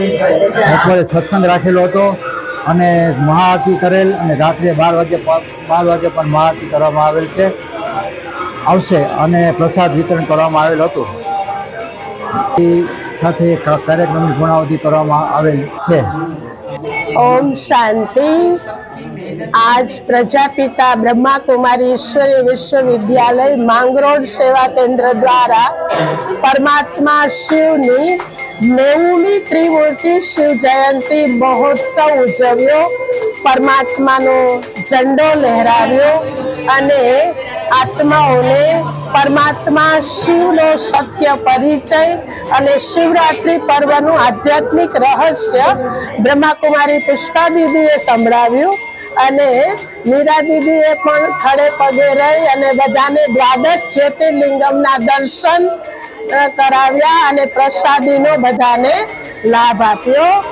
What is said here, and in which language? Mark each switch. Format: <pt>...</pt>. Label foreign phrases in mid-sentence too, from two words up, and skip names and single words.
<gu>બપોરે સત્સંગ રાખેલો હતો અને મહાઆરતી કરેલ અને રાત્રે 12 વાગે પણ મહાઆરતી કરવામાં આવેલ છે આવશે અને પ્રસાદ વિતરણ કરવામાં આવેલ હતું. એ સાથે કાર્યક્રમની પૂર્ણાહુતિ કરવામાં આવેલ છે. ઓમ શાંતિ। આજ પ્રજાપિતા બ્રહ્મા કુમારી ઈશ્વરીય વિશ્વવિદ્યાલય માંગરોળ સેવા કેન્દ્ર દ્વારા પરમાત્મા શિવની 90મી ત્રિમૂર્તિ શિવ જયંતી મહોત્સવ ઉજવ્યો. પરમાત્માનો ઝંડો લહેરાવ્યો અને આત્માઓને પરમાત્મા શિવનો સત્ય પરિચય અને શિવરાત્રિ પર્વનું આધ્યાત્મિક રહસ્ય બ્રહ્માકુમારી પુષ્પા દીદીએ સંભળાવ્યું અને મીરા દીદીએ પણ ખડે પગે રહી અને બધાને દ્વાદશ જ્યોતિર્લિંગમના દર્શન કરાવ્યા અને પ્રસાદીનો બધાને લાભ આપ્યો.</gu>